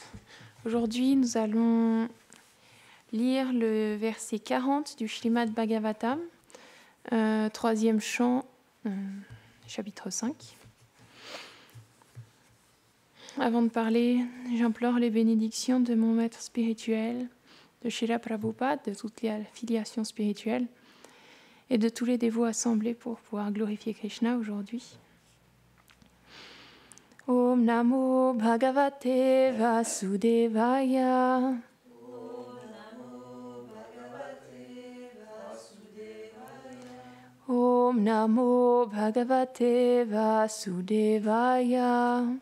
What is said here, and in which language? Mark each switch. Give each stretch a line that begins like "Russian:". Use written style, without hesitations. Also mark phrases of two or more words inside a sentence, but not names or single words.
French: Aujourd'hui, nous allons lire le verset 40 du Śrīmad Bhagavatam, troisième chant, chapitre 5. Avant de parler, j'implore les bénédictions de mon maître spirituel, de Srila Prabhupada, de toutes les affiliations spirituelles et de tous les dévots assemblés pour pouvoir glorifier Krishna aujourd'hui.
Sanskrit: ॐ नमो भगवते वासुदेवाय. ॐ नमो भगवते वासुदेवाय.